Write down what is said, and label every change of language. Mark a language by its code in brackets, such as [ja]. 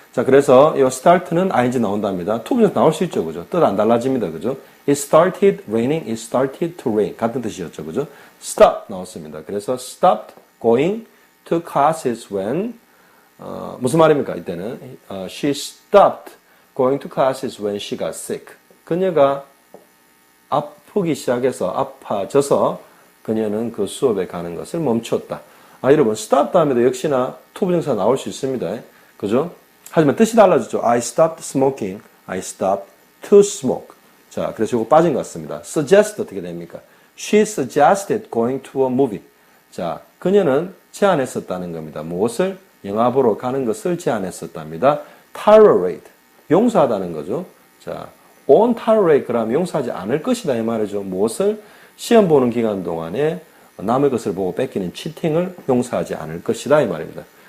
[ko] 자, 그래서 이 start는 ing 나온답니다. 투부정사 나올 수 있죠, 그죠? 뜻 안 달라집니다, 그죠? [en] It started raining, it started to rain. [ko] 같은 뜻이었죠, 그죠? stop 나왔습니다. 그래서 [en] stopped going to classes when, [ko] 무슨 말입니까, 이때는? [en] She stopped going to classes when she got sick. [ko] 그녀가 아프기 시작해서 아파져서 그녀는 그 수업에 가는 것을 멈췄다. 여러분, stop 다음에도 역시나 투부정사 나올 수 있습니다. 그죠? 하지만 뜻이 달라졌죠. [en] I stopped smoking. I stopped to smoke. [ko] 자, 그래서 이거 빠진 것 같습니다. suggest 어떻게 됩니까? [en] She suggested going to a movie. [ko] 자, 그녀는 제안했었다는 겁니다. 무엇을? 영화 보러 가는 것을 제안했었답니다. tolerate. 용서하다는 거죠. 자, on tolerate 그러면 용서하지 않을 것이다 이 말이죠. 무엇을? 시험 보는 기간 동안에 남의 것을 보고 뺏기는 치팅을 용서하지 않을 것이다 이 말입니다.